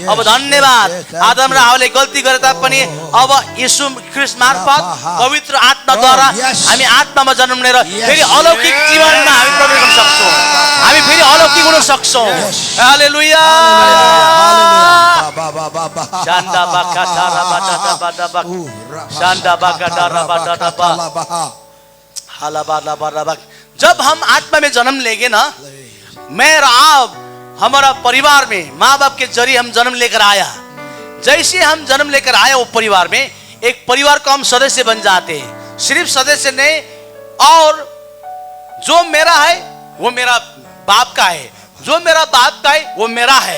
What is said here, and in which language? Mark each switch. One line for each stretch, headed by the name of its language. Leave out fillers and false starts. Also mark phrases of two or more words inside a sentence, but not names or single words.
Nepali: अब धन्यवाद, आदम र हवाले गल्ती गरे तापनि अब यीशु ख्रीष्ट मार्फत पवित्र आत्माद्वारा हामी आत्मामा जन्म लिएर फेरि अलौकिक जीवनमा हामी प्रवेश गर्न सक्छौँ. हामी फेरि अलौकिक हुन सक्छौँ. हालेलुया. शान्दा बाकाटारा बाटाबा शान्दा बाकाटारा बाटाबा हालाबालाबालाबा.
Hindi: जब हम आत्मा में जन्म लेंगे ना, मैं और आप हमारा परिवार में माँ बाप के जरिए हम जन्म लेकर आया. जैसे हम जन्म लेकर आए वो परिवार में, एक परिवार को हम सदस्य बन जाते हैं. सिर्फ सदस्य नहीं, और जो मेरा है वो मेरा बाप का है, जो मेरा बाप का है वो मेरा है.